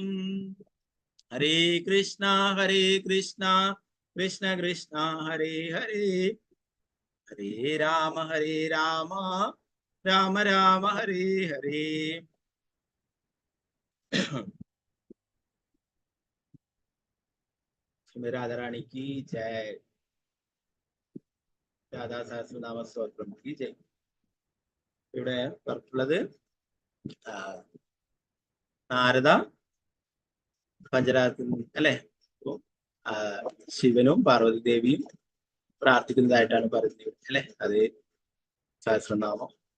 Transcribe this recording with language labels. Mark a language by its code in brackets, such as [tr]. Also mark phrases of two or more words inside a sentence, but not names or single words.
[sa] ഹരേ കൃഷ്ണ കൃഷ്ണ കൃഷ്ണ ഹരേ ഹരേ ഹരേ രാമ രാമ രാമ ഹരേ ഹരേ. [hi] രാധാറാണി की जय. രാധാ സഹസ്രനാമ സ്തോത്രം की जय. [ml] ഇവിടെ പറഞ്ഞിട്ടുള്ളത് നാരദ പഞ്ചരാത്ര അല്ലെ, ശിവനും പാർവതി ദേവിയും പ്രാർത്ഥിക്കുന്നതായിട്ടാണ് പറയുന്നത് അല്ലെ. അത് സഹസ്രനാമം.